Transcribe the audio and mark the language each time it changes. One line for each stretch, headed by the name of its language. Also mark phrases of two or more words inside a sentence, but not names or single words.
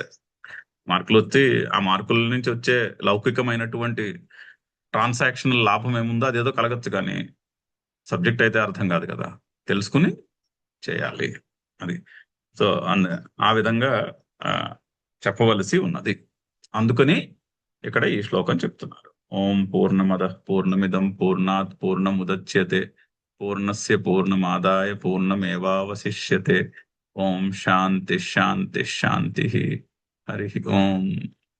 Telugu: మార్కులు వచ్చి ఆ మార్కుల నుంచి వచ్చే లౌకికమైనటువంటి ట్రాన్సాక్షనల్ లాభం ఏముందో అదేదో కలగచ్చు, కానీ సబ్జెక్ట్ అయితే అర్థం కాదు కదా, తెలుసుకుని చేయాలి అది. సో ఆ విధంగా చెప్పవలసి ఉన్నది. అందుకని ఇక్కడ ఈ శ్లోకం చెప్తున్నారు.
Sanskrit: ఓం పూర్ణమద పూర్ణమిదం పూర్ణాత్ పూర్ణముదచ్యతే పూర్ణస్య పూర్ణమాదాయ పూర్ణమేవావశిష్యతే. ఓం శాంతి శాంతి శాంతి. హరి ఓం.